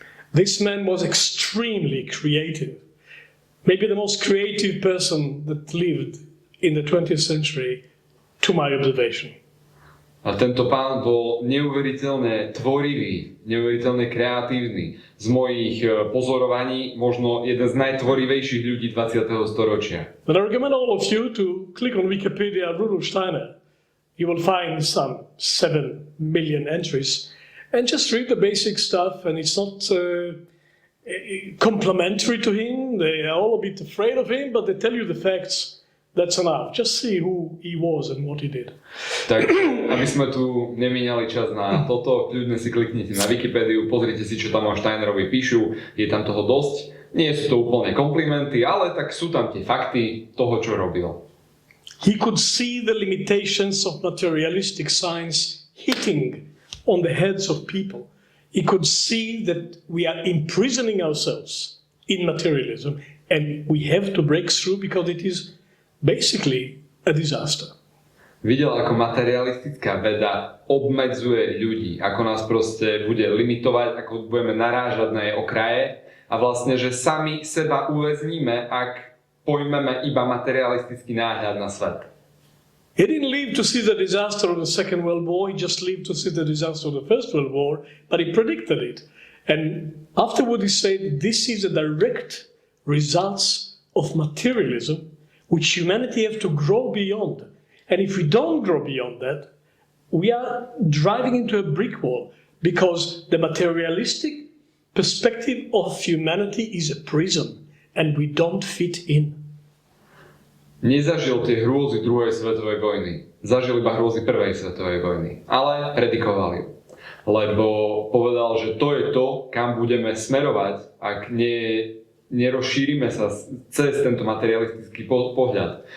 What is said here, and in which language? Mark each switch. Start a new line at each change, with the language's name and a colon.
English: This man was extremely creative. Maybe the most creative person that lived in the 20th century, to my observation.
Slovak: A tento pán bol neuveriteľne tvorivý, neuveriteľne kreatívny. Z mojich pozorovaní možno jeden z najtvorivejších ľudí 20. storočia.
English: But I recommend all of you to click on Wikipedia Rudolf Steiner. You will find some 7 million entries. And just read the basic stuff, and it's not complimentary to him. They are all a bit afraid of him, but they tell you the facts. That's enough. Just see who he was and what he did.
Slovak: Tak, aby sme tu nemíňali čas na toto, kľudne si kliknite na Wikipédiu, pozrite si, čo tam o Steinerovi píšu, je tam toho dosť. Nie sú to úplne komplimenty, ale tak sú tam tie fakty toho, čo robil.
English: He could see the limitations of materialistic science hitting on the heads of people. He could see that we are imprisoning ourselves in materialism, and we have to break through because it is basically a disaster.
Slovak: Videl, ako materialistická veda obmedzuje ľudí, ako nás proste bude limitovať, ako budeme narážať na jej okraje a vlastne, že sami seba uväzníme, ak pojmeme iba materialistický náhľad na svet.
English: He didn't live to see the disaster of the Second World War, he just lived to see the disaster of the First World War, but he predicted it. And afterward he said, this is a direct results of materialism, which humanity have to grow beyond. And if we don't grow beyond that, we are driving into a brick wall, because the materialistic perspective of humanity is a prison, and we don't fit in.
Slovak: Nezažil tie hrôzy druhej svetovej vojny. Zažil iba hrôzy prvej svetovej vojny. Ale predikoval ju. Lebo povedal, že to je to, kam budeme smerovať, ak nerozšírime sa cez tento materialistický pohľad.